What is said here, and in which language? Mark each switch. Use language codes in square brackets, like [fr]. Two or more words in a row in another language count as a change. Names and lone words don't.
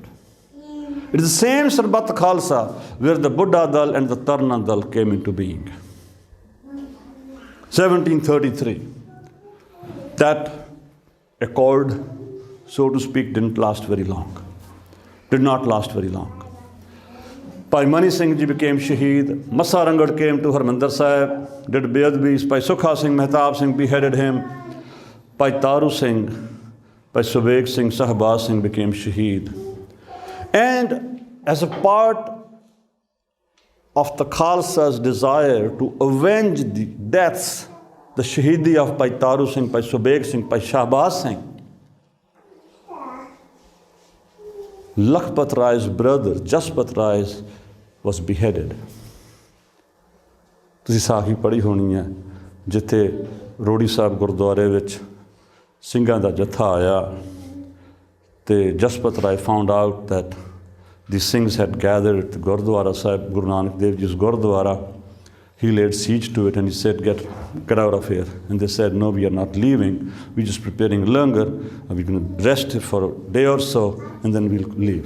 [en] It is the same Sarbat Khalsa where the Buddha Dal and the Tarna Dal came into being. 1733. That accord, so to speak, didn't last very long. Did not last very long. Bhai Mani Singh ji became Shaheed. Massa Rangad came to Harmandir Sahib, did Beadbis. Bhai Sukha Singh, Mehtab Singh beheaded him. Bhai Taru Singh, Bhai Subek Singh, Sahbaz Singh became Shaheed. And as a part of the Khalsa's desire to avenge the deaths, the Shahidi of Bhai Taru Singh, Bhai Subek Singh, Bhai Shahbaz Singh, Lakhpat Rai's brother, Jaspat Rai, was beheaded. [pa] ਤੁਸੀਂ ਸਾਖੀ ਪੜ੍ਹੀ ਹੋਣੀ ਹੈ ਜਿੱਥੇ ਰੋੜੀ ਸਾਹਿਬ ਗੁਰਦੁਆਰੇ ਵਿੱਚ ਸਿੰਘਾਂ ਦਾ ਜੱਥਾ ਆਇਆ ਤੇ ਜਸਪਤ ਰਾਏ [en] found out that the Singhs had gathered at the Gurdwara Sahib, Guru Nanak Dev Ji's Gurdwara. He laid siege to it and he said, get out of here. And they said, no, we are not leaving. We're just preparing langar. We're going to rest for a day or so and then we'll leave.